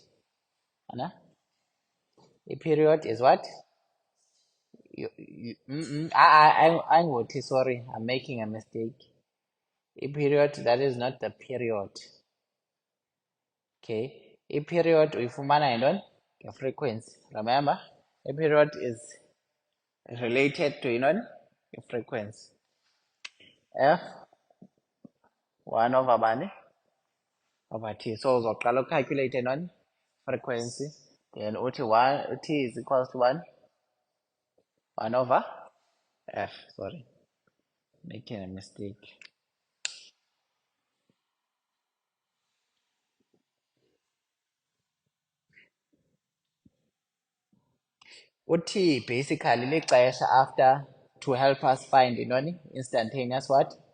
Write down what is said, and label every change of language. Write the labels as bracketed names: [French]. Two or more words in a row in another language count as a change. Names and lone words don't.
[English] Anna? A period is what? I'm what? Sorry, I'm making a mistake. A period, that is not the period. Okay. A period, [Xhosa] ifumana yintoni? [English] A frequency. Remember, a period is related to yintoni? A frequency. F 1 over bani? Over T. So [Xhosa] uzoqala ucalculate yintoni? [English] Frequency. Then uthi T is equals to 1 over F. Sorry, making a mistake. [Xhosa] Uthi basically lixesha [English] after to help us find instantaneous what?